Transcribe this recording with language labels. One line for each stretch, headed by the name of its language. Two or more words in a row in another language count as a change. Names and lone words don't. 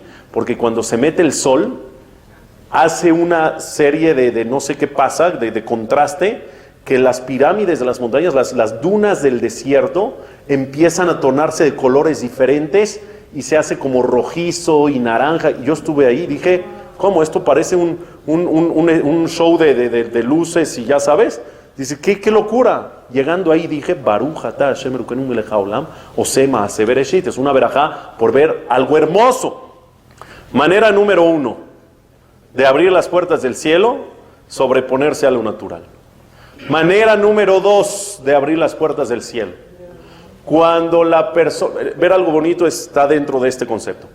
Spanish: Porque cuando se mete el sol, hace una serie de no sé qué pasa, de contraste, que las pirámides de las montañas, las dunas del desierto, empiezan a tornarse de colores diferentes y se hace como rojizo y naranja. Yo estuve ahí y dije, ¿cómo? Esto parece un show de luces y ya sabes. Dice, ¿qué locura? Llegando ahí dije,
Hebrew: ברוך אתה השם אלוקינו מלך העולם עושה מעשה בראשית.
Spanish: Es una verajá por ver algo hermoso. Manera número 1 de abrir las puertas del cielo, sobreponerse a lo natural. Manera número 2 de abrir las puertas del cielo. Cuando la persona, ver algo bonito está dentro de este concepto.